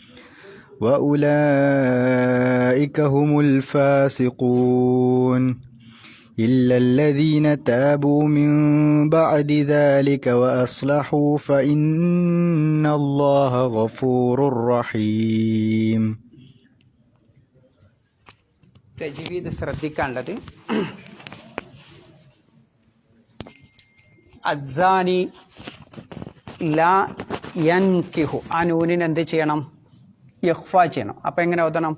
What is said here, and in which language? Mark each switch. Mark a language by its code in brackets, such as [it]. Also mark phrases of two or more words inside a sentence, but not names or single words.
[ar] وأولئك هم الفاسقون إلا الذين تابوا من بعد ذلك وأصلحوا فإن الله غفور رحيم. [ml] തജ്വീദ് ശ്രദ്ധിക്കാനുള്ളത്, [ar] الزاني لا ينكح, [ml] ആ നൂനിന് എന്ത് ചെയ്യണം? ഇഖ്ഫ ചെയ്യണം. അപ്പം എങ്ങനെ ഓതണം?